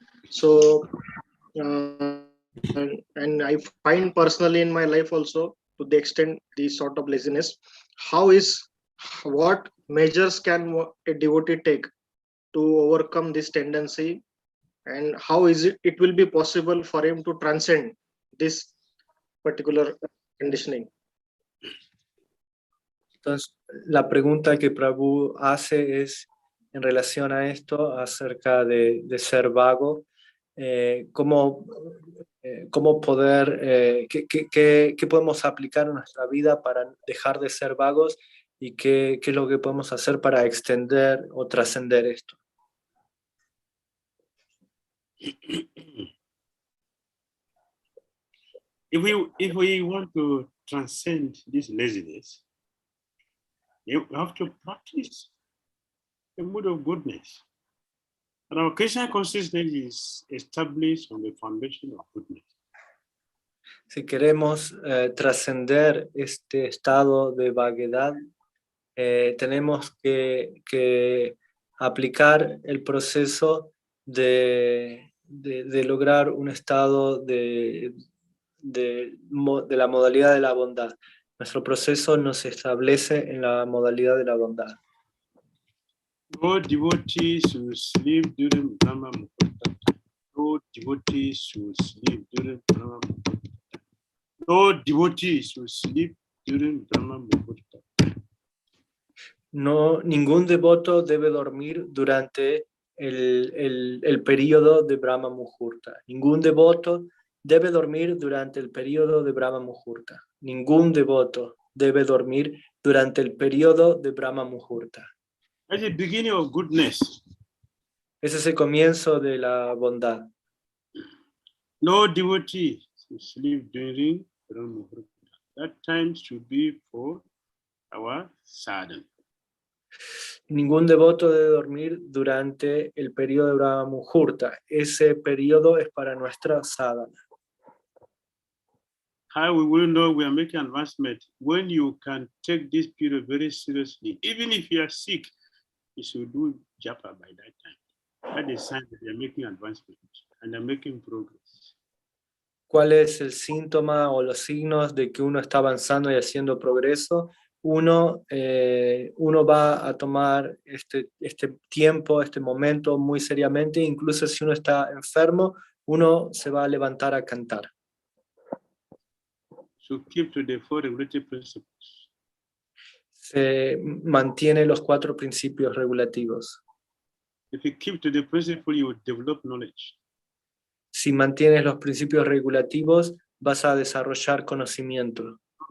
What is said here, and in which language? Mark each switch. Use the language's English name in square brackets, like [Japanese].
[English] So, and I find personally in my life also, to the extent this sort of laziness, what measures can a devotee take to overcome this tendency, and how is it will be possible for him to transcend this particular conditioning? [Spanish] Entonces, la pregunta que Prabhu hace es en relación a esto, acerca de ser vago, cómo poder, qué podemos aplicar en nuestra vida para dejar de ser vagos y qué es lo que podemos hacer para extender o trascender esto. [English] If we want to transcend this laziness, you have to practice the mood of goodness. And our Krishna consciousness is established on the foundation of goodness. [Spanish] Si queremos trascender este estado de vaguedad, tenemos que aplicar el proceso de lograr un estado de la modalidad de la bondad. Nuestro proceso nos establece en la modalidad de la bondad. [English] No devotee should sleep during Brahma Muhurta. No devotee should sleep during Brahma Muhurta. No devotee should sleep during Brahma Muhurta. [Spanish] No, ningún devoto debe dormir durante el periodo de Brahma Muhurta. Ningún devoto debe dormir durante el periodo de Brahma Muhurta. Ningún devoto debe dormir durante el periodo de Brahma Muhurta. [English] That's the beginning of goodness. [Spanish] Ese es el comienzo de la bondad. [English] No devotee should sleep during Brahma Muhurta. That time should be for our sadhana. [Spanish] Ningún devoto debe dormir durante el periodo de Brahma Muhurta. Ese periodo es para nuestra sadhana. [English] How we will know we are making advancement? When you can take this period very seriously. Even if you are sick, you should do japa by that time. That is a sign that you are making advancement and are making progress. [Spanish] ¿Cuál es el síntoma o los signos de que uno está avanzando y haciendo progreso? Uno va a tomar este tiempo, este momento muy seriamente. Incluso si uno está enfermo, uno se va a levantar a cantar. [English] So keep to the four regulative principles. [Spanish] Se mantiene los 4 principios regulativos. [English] If you keep to the principle, you will develop knowledge. [Spanish] Si mantienes los principios regulativos, vas a desarrollar conocimiento.